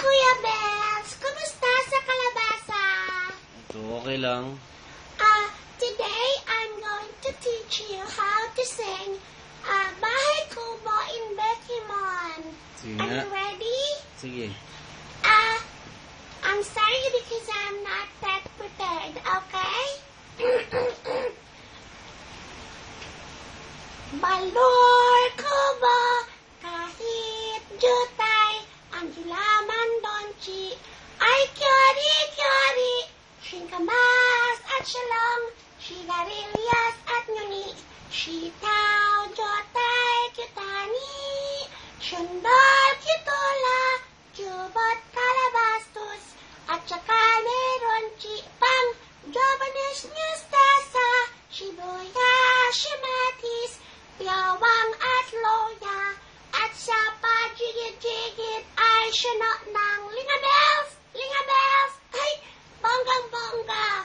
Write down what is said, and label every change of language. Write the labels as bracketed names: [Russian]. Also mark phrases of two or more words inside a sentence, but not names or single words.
[Filipino] Linabels, kumusta sa kalabasa? Ito, okay lang. [English] Today I'm going to teach you how to sing Bahay Kubo in Bekimon. [Filipino] Sige [English] Are [Filipino] nga. [English] you ready? [Filipino] Sige. [English] I'm sorry because I'm not that prepared, okay? [Filipino] Balor Kubo, kahit jutay, ang hilaman donchi, ay kyori-kyori, shinkamas at shalong, sigarilyas at nyuni, sitaw, jotay, kyutani, syundol, kyutola, jubot, kalabastos, at saka meron pang jobanes mustasa, sibuyas, shimatis, biyawang at loya, at sa pajigit-jigit ay sino ng Linabels! Linabels! Ay, bonggang-bongga!